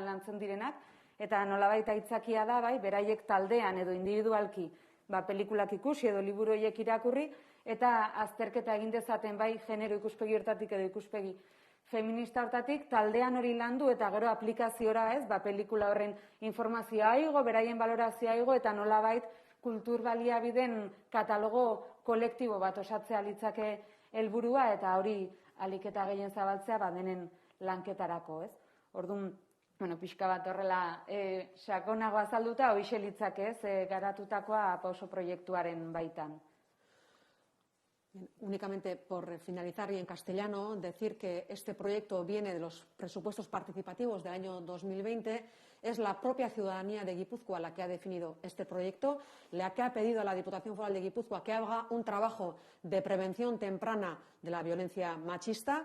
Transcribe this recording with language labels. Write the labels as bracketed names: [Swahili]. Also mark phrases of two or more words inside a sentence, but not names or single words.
[Basque] lantzen direnak, eta nolabait aitzakia da, beraiek taldean edo individualki, pelikulak ikusi edo liburu horiek irakurri, eta azterketa egin dezaten genero ikuspegi hortatik edo ikuspegi feminista hortatik, taldean hori landu eta gero aplikaziora, ez, pelikula horren informazioa igo, beraien balorazioa igo, eta nolabait kultur baliabideen katalogo kolektibo bat osatzea litzake helburua, eta hori ahalik eta gehien zabaltzea denen lanketarako, ez? Orduan, pixka bat horrela sakonago azalduta, hoixe litzake, ez, garatutakoa pauso proiektuaren baitan. [Spanish] Únicamente por finalizar y en castellano, decir que este proyecto viene de los presupuestos participativos del año 2020. Es la propia ciudadanía de Guipúzcoa la que ha definido este proyecto, la que ha pedido a la Diputación Foral de Guipúzcoa que haga un trabajo de prevención temprana de la violencia machista.